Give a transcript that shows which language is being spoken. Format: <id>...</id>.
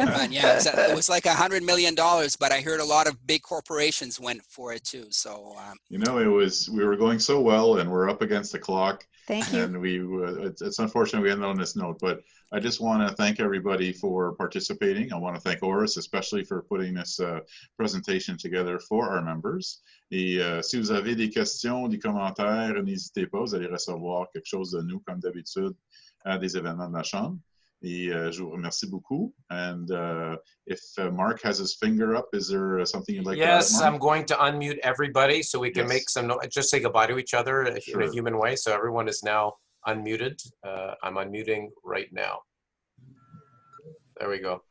<en>Yeah, it was like $100 million, but I heard a lot of big corporations went for it too. So you know, we were going so well, and we're up against the clock. Thank you. And it's unfortunate we ended on this note, but I just want to thank everybody for participating. I want to thank Oris especially for putting this presentation together for our members.</en> <fr>Et si vous avez des questions, des commentaires, n'hésitez pas, vous allez recevoir quelque chose de nous comme d'habitude à des événements de la Chambre. Et je vous remercie beaucoup.</fr> <en>And if Mark has his finger up, is there something you'd like to add, Mark? Yes, I'm going to unmute everybody so we can make some just say goodbye to each other in a human way. So everyone is now unmuted. I'm unmuting right now. There we go.</en>